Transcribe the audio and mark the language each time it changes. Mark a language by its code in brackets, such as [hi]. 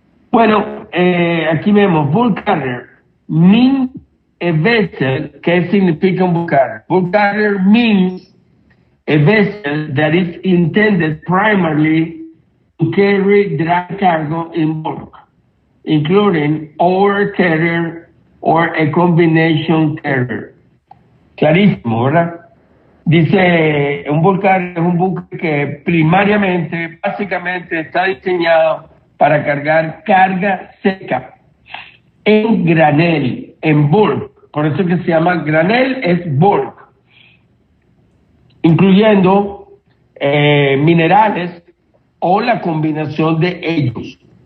[es] Bueno, aquí vemos [en] bulk carrier means a vessel. [es] ¿Qué significa un bulk carrier? [en] Bulk carrier means a vessel that is intended primarily to carry dry cargo in bulk, including ore carrier or a combination carrier. [es] Clarísimo, ¿verdad? Dice, un bulk carrier es un buque que básicamente está diseñado para cargar carga seca en granel, en bulk. Por eso que se llama granel, es bulk. Incluyendo minerales o la combinación de ellos.